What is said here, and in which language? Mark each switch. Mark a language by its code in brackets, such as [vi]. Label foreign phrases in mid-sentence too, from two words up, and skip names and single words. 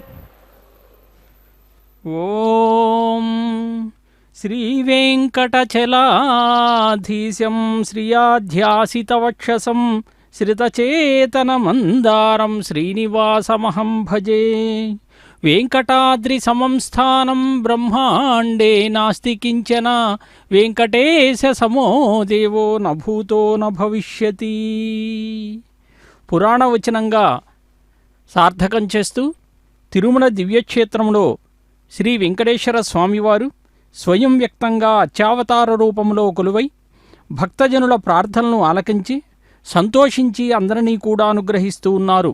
[sa] ओम श्रीवेंकटचलाधीशं श्रियाध्यासितवक्षसं श्रितचेतनमन्दारं श्रीनिवासमहं भजे। वेंकटाद्रिसमं स्थानं ब्रह्माण्डे नास्ति किंचन वेंकटेशसमो देवो न भूतो न भविष्यति। [te] పురాణవచనంగా సార్థకం చేస్తూ తిరుమల దివ్యక్షేత్రంలో శ్రీ వెంకటేశ్వర స్వామివారు స్వయం వ్యక్తంగా అత్యావతార రూపంలో కొలువై భక్తజనుల ప్రార్థనలను ఆలకించి సంతోషించి అందరినీ కూడా అనుగ్రహిస్తూ ఉన్నారు.